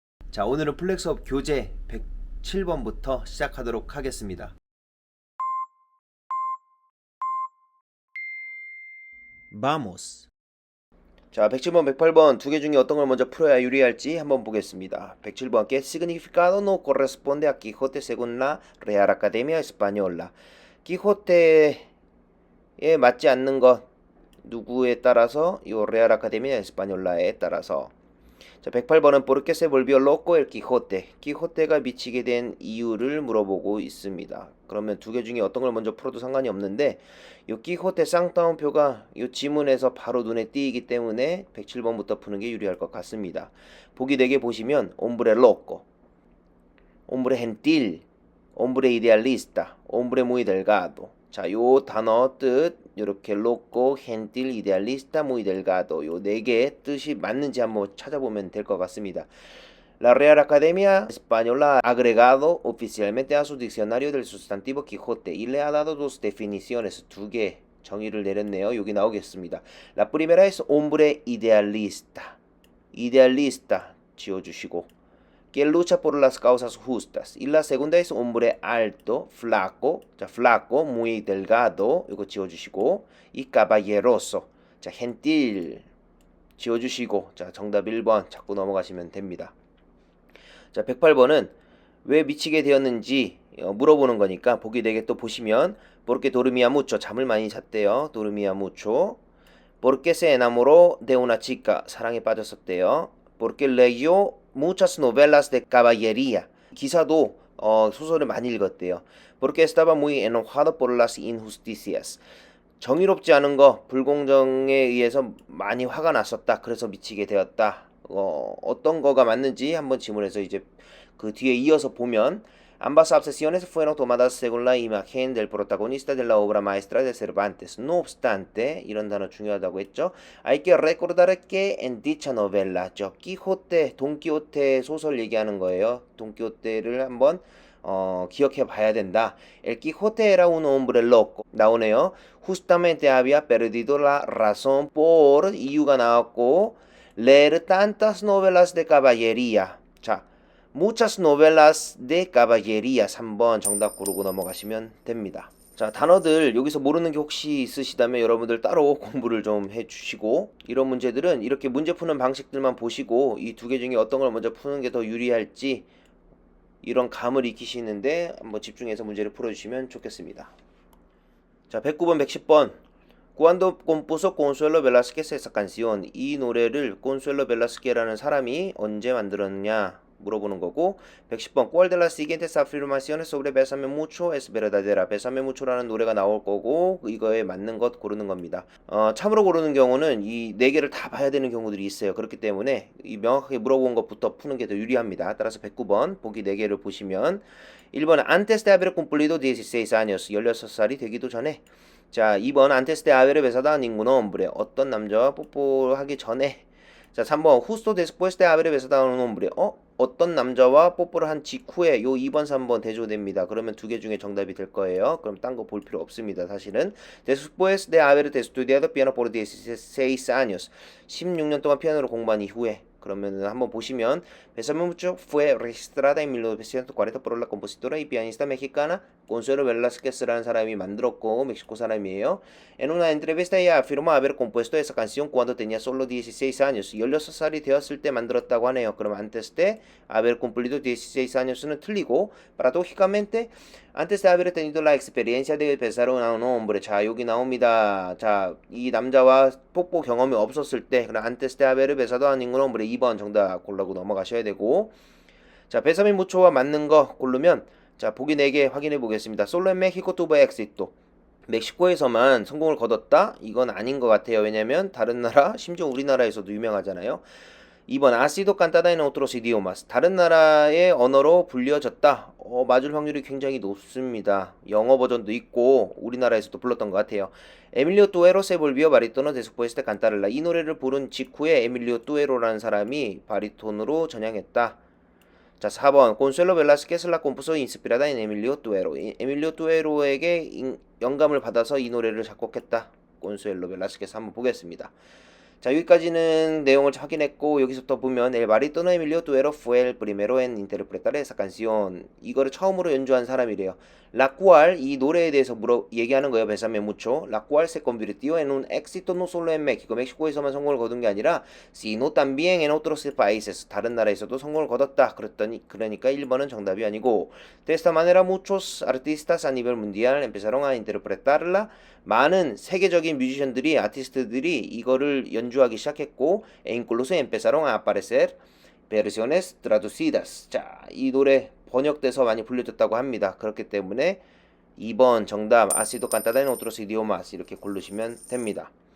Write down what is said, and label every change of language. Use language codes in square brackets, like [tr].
[ko] 자, 오늘은 플렉 수업 교재 107번부터 시작하도록 하겠습니다. [es] Vamos. [ko] 자, 107번, 108번 두 개 중에 어떤 걸 먼저 풀어야 유리할지 한번 보겠습니다. [es] 107번, ¿Qué significado no corresponde a Quijote según la Real Academia Española? [ko] 키호테에 맞지 않는 것 누구에 따라서 요 Real Academia Española에 따라서. [es] 자, 108번은 ¿Por qué se volvió loco el Quijote? [ko] 키호테가 미치게 된 이유를 물어보고 있습니다. 그러면 두 개 중에 어떤 걸 먼저 풀어도 상관이 없는데 요 키호테 쌍따옴표가 요 지문에서 바로 눈에 띄기 때문에 107번부터 푸는 게 유리할 것 같습니다. [es] 보기 4개 보시면 hombre loco, hombre gentil, hombre idealista, hombre muy delgado. [ko] 자, 요 단어 뜻 이렇게 [es] loco, gentil, idealista, muy delgado [ko] 요 4개 뜻이 맞는지 한번 찾아보면 될 것 같습니다. [es] La Real Academia Española ha agregado oficialmente a su diccionario del sustantivo Quijote y le ha dado dos definiciones, [ko] 두 개 정의를 내렸네요. 여기 나오겠습니다. [es] La primera es hombre idealista. idealista [ko] 지워주시고 [es] que lucha por las causas justas. Y la segunda es hombre alto, flaco, 자, flaco, muy delgado, [ko] 이거 지워주시고 [es] y caballeroso, 자, gentil [ko] 지워주시고 자, 정답 1번 자꾸 넘어가시면 됩니다. 자, 108번은 왜 미치게 되었는지 물어보는 거니까 보기 4개 또 보시면 [es] porque dormía mucho, [ko] 잠을 많이 잤대요. [es] dormía mucho. porque se enamoró de una chica, [ko] 사랑에 빠졌었대요. [es] porque leyó muchas novelas de caballería, [ko] 기사도 소설을 많이 읽었대요. [es] porque estaba muy enojado por las injusticias, [ko] 정의롭지 않은 거, 불공정에 의해서 많이 화가 났었다. 그래서 미치게 되었다. 어떤 거가 맞는지 한번 지문에서 이제 그 뒤에 이어서 보면 [es] ambas obsesiones fueron tomadas según la imagen del protagonista de la obra maestra de Cervantes. No obstante, [ko] 이런 단어 중요하다고 했죠. [es] Hay que recordar que en dicha novela, [ko] 저 끼호테, 돈키호테 소설 얘기하는 거예요. 돈키호테를 한번 기억해 봐야 된다. [es] El Quijote era un hombre loco. [ko] 나오네요. [es] Justamente había perdido la razón por [ko] 이유가 나왔고 [es] leer tantas novelas de caballería. [ko] 자, [es] muchas novelas de caballería [ko] 3번 정답 고르고 넘어가시면 됩니다. 자, 단어들 여기서 모르는 게 혹시 있으시다면 여러분들 따로 공부를 좀 해주시고 이런 문제들은 이렇게 문제 푸는 방식들만 보시고 이 두 개 중에 어떤 걸 먼저 푸는 게 더 유리할지 이런 감을 익히시는데 한번 집중해서 문제를 풀어주시면 좋겠습니다. 자, 109번, 110번. [es] Cuando compuso Consuelo Velázquez esa canción. [ko] 이 노래를 Consuelo Velázquez라는 사람이 언제 만들었냐 물어보는 거고 110번. [es] ¿Cuál de las siguientes afirmaciones sobre Bésame mucho es verdadera? [ko] Bésame mucho라는 노래가 나올 거고 이거에 맞는 것 고르는 겁니다. 참으로 고르는 경우는 이 4개를 다 봐야 되는 경우들이 있어요. 그렇기 때문에 이 명확하게 물어본 것부터 푸는 게 더 유리합니다. 따라서 109번 보기 4개를 보시면 1번 [es] antes de haber cumplido 16 años [ko] 16살이 되기도 전에. [es] 자, 2번 antes de haber besado a ningún hombre [ko] 어떤 남자와 뽀뽀하기 전에. [es] 자, 3번 justo después de haber besado a un hombre [ko] 어떤 남자와 뽀뽀를 한 직후에. 요 2번 3번 대조됩니다. 그러면 두 개 중에 정답이 될 거예요. 그럼 딴 거 볼 필요 없습니다. [es] 사실은 después de haber estudiado piano por 16 años [ko] 16년 동안 피아노를 공부한 이후에. [es] 그러면 한번 보시면 Bésame mucho fue registrada en 1940 por la compositora y pianista mexicana Consuelo Velázquez라는 [ko] 사람이 만들었고 멕시코 사람이에요. [es] En una entrevista ella afirmó haber compuesto esa canción cuando tenía solo 16 años. [ko] 16살이 되었을 때 만들었다고 하네요. [es] 그럼 antes de haber cumplido 16 años는 [ko] 틀리고 [es] paradójicamente antes de haber tenido la experiencia de besar a un hombre. [ko] 자, 여기 나옵니다. 자, 이 남자와 뽀뽀 경험이 없었을 때 그럼 [es] antes de haber besado a ningún hombre [ko] 2번 정답 고르고 넘어가셔야 되고. 자, Bésame mucho와 맞는 거 고르면 자, 보기 4개 확인해 보겠습니다. [es] Solo en México tuvo éxito. [ko] 멕시코에서만 성공을 거뒀다? 이건 아닌 것 같아요. 왜냐면 다른 나라, 심지어 우리나라에서도 유명하잖아요. [es] 2번 ha sido cantada en otros idiomas. [ko] 다른 나라의 언어로 불려졌다. 맞을 확률이 굉장히 높습니다. 영어 버전도 있고 우리나라에서도 불렀던 것 같아요. [es] Emilio Tuero se volvió barítono después de cantarla. [ko] 이 노래를 부른 직후에 에밀리오 뚜에로라는 사람이 바리톤으로 전향했다. [es] 자, 4번 Consuelo Velázquez la compuso inspirada en Emilio Tuero. [ko] 에밀리오 뚜에로에게 영감을 받아서 이 노래를 작곡했다. Consuelo Velázquez 한번 보겠습니다. 자, 여기까지는 내용을 확인했고 여기서부터 보면 [es] El barítono Emilio Tuero fue el primero en interpretar esa canción. [ko] 이거를 처음으로 연주한 사람이래요. [es] La cual [ko] 이 노래에 대해서 얘기하는 거예요. [es] Bésame mucho. La cual se convirtió en un éxito no solo en México. [ko] 멕시코에서만 성공을 거둔 게 아니라 [es] sino también en otros países. [ko] 다른 나라에서도 성공을 거뒀다. 그러니까 1번은 정답이 아니고 [es] De esta manera muchos artistas a nivel mundial empezaron a interpretarla. [ko] 많은 세계적인 뮤지션들이 아티스트들이 이거를 연주하기 시작했고 [es] e incluso empezaron a aparecer versiones traducidas. [ko] 자, 이 노래 번역돼서 많이 불려졌다고 합니다. 그렇기 때문에 2번 정답 [es] ha sido cantada en otros idiomas [ko] 이렇게 고르시면 됩니다.